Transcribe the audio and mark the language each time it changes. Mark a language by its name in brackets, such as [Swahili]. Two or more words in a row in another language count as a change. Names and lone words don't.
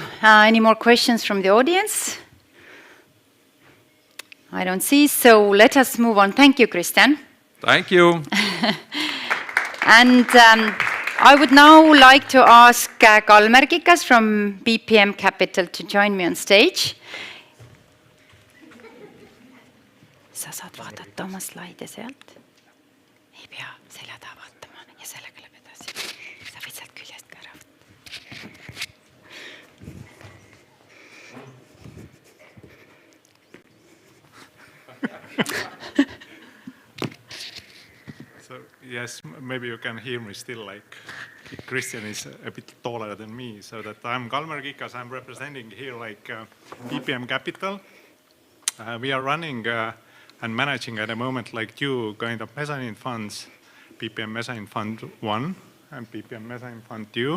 [English] Any more questions from the audience? I don't see, so let us move on. Thank you, Christian. Thank you. And I would now like to ask Kalmer Kikas from BPM Capital to join me on stage. [Estonian] Sa saad vaadata oma slaide sealt. Ei pea selja taha vaatama ja sellega läheb edasi. Sa võid sealt küljest ka ära võtta. [English] So, yes, maybe you can hear me still, like Christian is a bit taller than me. So that I'm Kalmer Kikas, I'm representing here like BPM Capital. We are running and managing at the moment like two kind of mezzanine funds, BPM Mezzanine Fund 1 and BPM Mezzanine Fund 2.